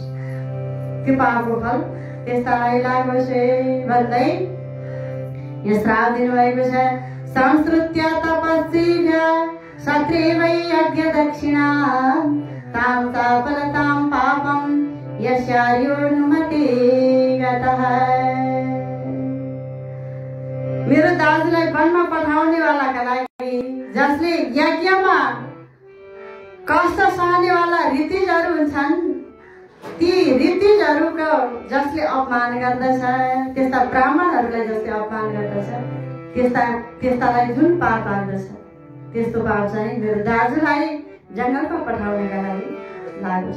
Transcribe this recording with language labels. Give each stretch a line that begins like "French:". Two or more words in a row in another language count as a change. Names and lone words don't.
Nepali: त्यो पापको फल त्यस्तालाई लागोस् भन्दै यो श्राप दिनुभएको छ।
Sanskrit: संस्कृत्य तपस्वीभ्य सत्रेवै यज्ञ दक्षिणा तां साफलतां पापं यस्यार्योनुमते गतः।
Nepali: मेरो दाजुलाई वनमा पठाउनेवालाका लागि जसले यज्ञमा कष्ट सहनेवाला ऋतिजहरू हुन्छन्, ती ऋतिजहरूको जसले अपमान गर्दछ, त्यस्ता ब्राह्मणहरूलाई जसले अपमान गर्दछ, त्यस्तालाई जुन पाप लाग्दछ त्यस्तो पाप चाहिँ मेरो दाजुलाई जङ्गलमा पठाउनका लागि लागोस्।